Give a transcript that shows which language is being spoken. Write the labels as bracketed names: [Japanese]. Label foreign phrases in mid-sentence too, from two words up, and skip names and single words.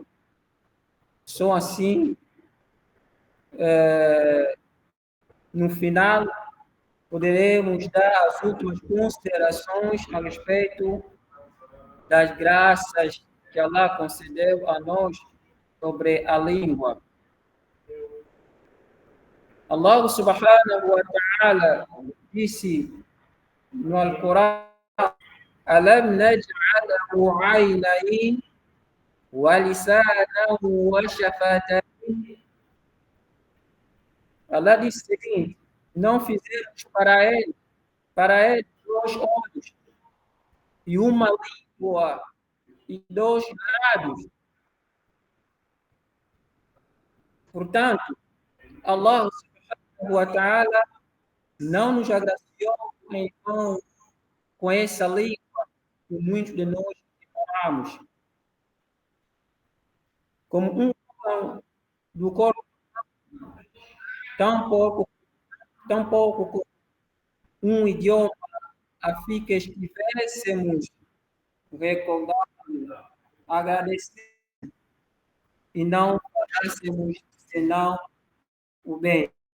[Portuguese] Só assim, no final, poderemos dar as últimas considerações a respeito das graças que Allah concedeu a nós sobre a língua. Allah [Arabic] سبحانه وتعالى [Portuguese] disse no Alcorão: [Arabic] ألم نجعله عينين ولسانه وشفتين. [Portuguese] Allah disse o seguinte: não fizemos para ele dois olhos e uma língua e dois lábios. Portanto, Allah [Arabic] سبحانه وتعالى [Portuguese] não nos agraciou então com essa língua que muitos de nós ignoramos. Como um órgão do corpo, tão pouco como um idioma a fim que estivéssemos recordando, agradecendo e não falássemos senão o bem.